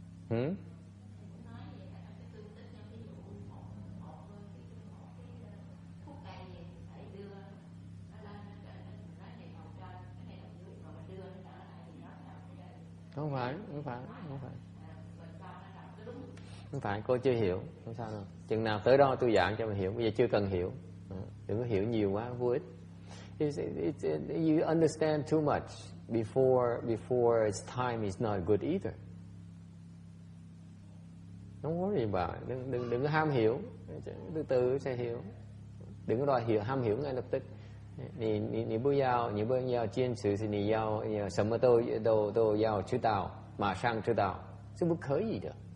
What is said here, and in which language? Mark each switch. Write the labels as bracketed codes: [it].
[vi] Không phải, cô chưa hiểu, không sao đâu. Chừng nào tới đó tôi giảng cho mình hiểu, bây giờ chưa cần hiểu. Đừng có hiểu nhiều quá, vô ích. [en] You understand too much before its time is not good either. Don't worry about it. [vi] Đừng có ham hiểu, từ từ sẽ hiểu. Đừng có đòi ham hiểu ngay lập tức. [zh] 你不要坚持，是你要什么都要知道，马上知道，是不可以的。